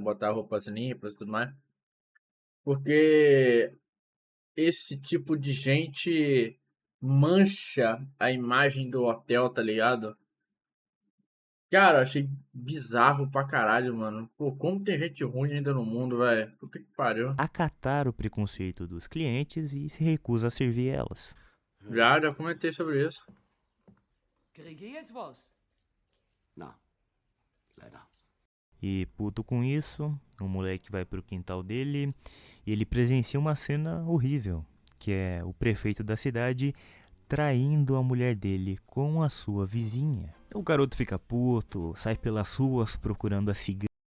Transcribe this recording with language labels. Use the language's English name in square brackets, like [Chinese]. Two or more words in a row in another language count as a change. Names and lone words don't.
[Portuguese] Botar roupas limpas e tudo mais. Porque esse tipo de gente mancha a imagem do hotel, tá ligado? Cara, achei bizarro pra caralho, mano. Pô, como tem gente ruim ainda no mundo, velho. Puta que pariu. acatar o preconceito dos clientes e se recusa a servir elas. Já comentei sobre isso. [German] Kriege jetzt was? [Portuguese] Não. Leider. E puto com isso, o moleque vai pro quintal dele e ele presencia uma cena horrível, que é o prefeito da cidade traindo a mulher dele com a sua vizinha. O garoto fica puto, sai pelas ruas procurando a cigana.